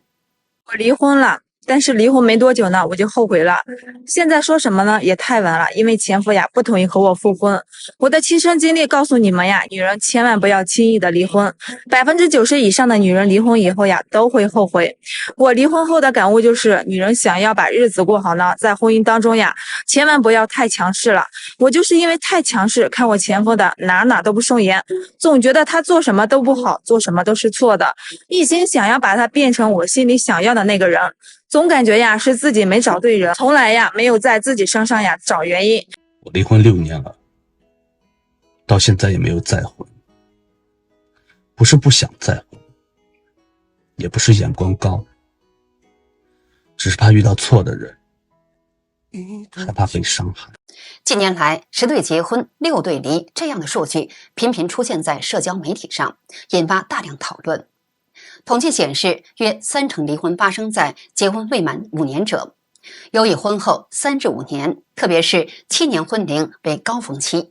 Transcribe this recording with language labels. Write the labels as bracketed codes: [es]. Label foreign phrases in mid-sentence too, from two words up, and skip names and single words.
[zh] 我離婚了，但是離婚沒多久呢，我就後悔了。現在說什麼呢，也太晚了，因為前夫呀不同意和我復婚。我的親身經歷告訴你們呀，女人千萬不要輕易的離婚，90%以上的女人離婚以後呀都會後悔。我離婚後的感悟就是，女人想要把日子過好呢，在婚姻當中呀，千萬不要太強勢了。我就是因為太強勢，看我前夫的哪都不順眼，總覺得他做什麼都不好，做什麼都是錯的，一心想要把他變成我心裡想要的那個人。總感覺呀是自己沒找對人，從來呀沒有在自己身上呀找原因。我離婚6年了，到現在也沒有再婚。不是不想再婚，也不是眼光高，只是怕遇到錯的人，害怕被傷害。近年來，10對結婚6對離這樣的數據頻頻出現在社交媒體上，引發大量討論。統計顯示，約30%離婚發生在結婚未滿5年者，尤以婚後3至5年，特別是7年婚齡為高峰期。